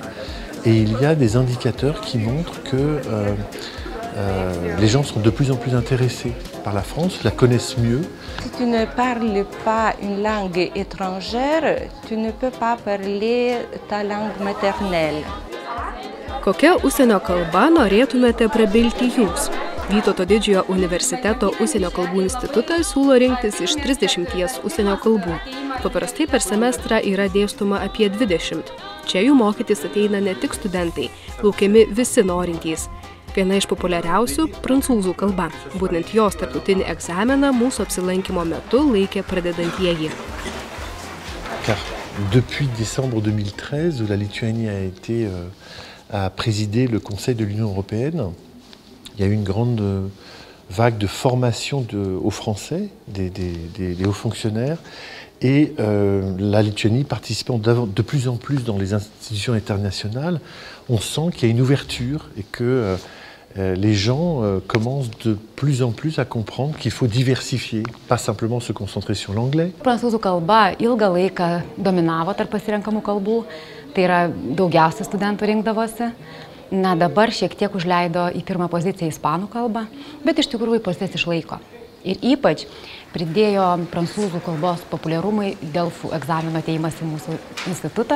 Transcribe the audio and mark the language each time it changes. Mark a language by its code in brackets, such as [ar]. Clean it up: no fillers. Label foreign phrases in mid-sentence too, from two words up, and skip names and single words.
[fr] Et il y a des indicateurs qui montrent que les gens sont de plus en plus intéressés par la France, la connaissent mieux. Si tu ne parles pas une langue étrangère, tu ne peux pas parler ta langue maternelle. [lt] Kokia užsienio kalba norėtumėte prabilti jūs? Vytauto Didžiojo universiteto užsienio kalbų institutas siūlo rinktis iš 30 užsienio kalbų. Paprastai per semestrą yra dėstoma apie 20. Čia jų mokytis ateina ne tik studentai, laukiami visi norintys. Viena iš populiariausių – prancūzų kalba. Būtent jos tarptautinį egzaminą mūsų apsilankymo metu laikė pradedantieji. [fr] Car depuis décembre 2013, où la Lituanie a présidé le Conseil de l'Union européenne, il y a eu une grande vague de formation aux Français, des hauts fonctionnaires, et la Lituanie participant de plus en plus dans les institutions internationales, on sent qu'il y a une ouverture et que les gens commencent de plus en plus à comprendre qu'il faut diversifier, pas simplement se concentrer sur l'anglais. [lt] Prancūzų kalba ilgą laiką dominavo tarp pasirenkamų kalbų, tai yra daugiausia studentų rinkdavosi. Na, dabar šiek tiek užleido į pirmą poziciją ispanų kalbą, bet iš tikrųjų pozicijas išlaiko. Ir ypač pridėjo prancūzų kalbos populiarumui Delfų egzamino atėjimas į mūsų institutą.